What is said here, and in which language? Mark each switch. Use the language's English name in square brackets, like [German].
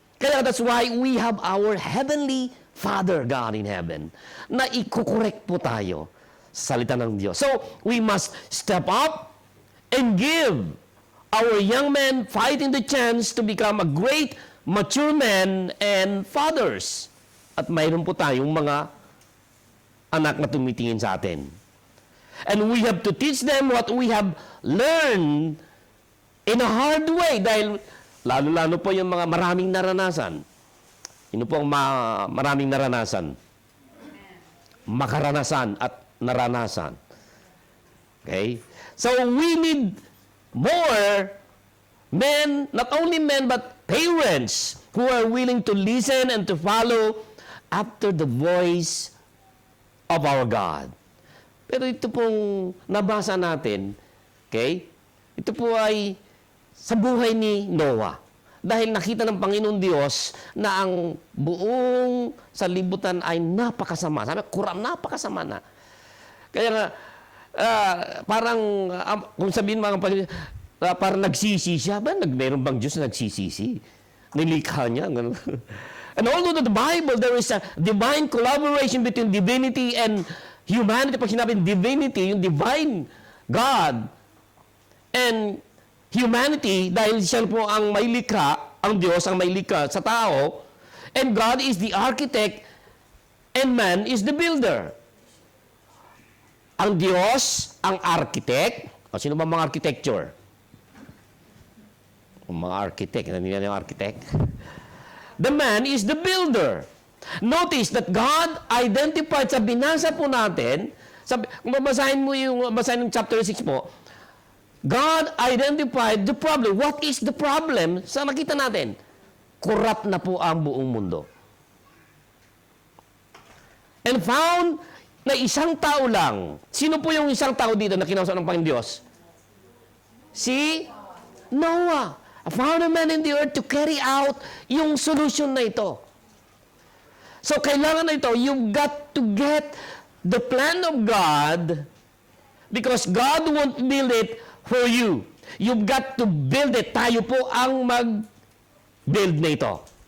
[English] Kaya that's why we have our Heavenly Father, God in heaven, [Filipino] na ikukorek po tayo sa salita ng Diyos. [English] So, we must step up and give our young men fighting the chance to become a great, mature men and fathers. [Filipino] At mayroon po tayong mga anak na tumitingin sa atin. [English] And we have to teach them what we have learned in a hard way [Filipino] dahil lalo-lalo po yung mga maraming naranasan. Yun po ang maraming naranasan. Makaranasan at naranasan. Okay? [English] So, we need more men, not only men, but parents who are willing to listen and to follow after the voice of our God. [Filipino] Pero ito pong nabasa natin, okay? Ito po ay sa buhay ni Noah. Dahil nakita ng Panginoon Diyos na ang buong sanlibutan ay napakasama. Sabi, napakasama na. Kaya nga, parang, kung sabihin mga kapatid, parang nagsisi siya. Meron bang Diyos na nagsisisi? Nilikha niya. [English] And although the Bible, there is a divine collaboration between divinity and humanity. [Filipino] Pag sinabing divinity, yung divine God, and humanity, dahil siya po ang may likha, ang Diyos ang may likha sa tao, [English] and God is the architect, and man is the builder. [Filipino] Ang Diyos, ang architect, o sino ba mga architecture? Mga architect, nandiyan yung architect. [English] The man is the builder. Notice that God identified, [Filipino] sa binasa po natin, kung babasahin mo yung chapter 6 po, [English] God identified the problem. What is the problem? [Filipino] Sa nakita natin, corrupt na po ang buong mundo. [English] And found [Filipino] na isang tao lang. Sino po yung isang tao dito na kinausap ng Panginoon Diyos? [English] Si Noah. Found a man in the earth to carry out yung solution na ito. So, [Filipino] kailangan na ito, [English] you've got to get the plan of God because God won't build it for you. You've got to build it. [Filipino] Tayo po ang mag-build na ito.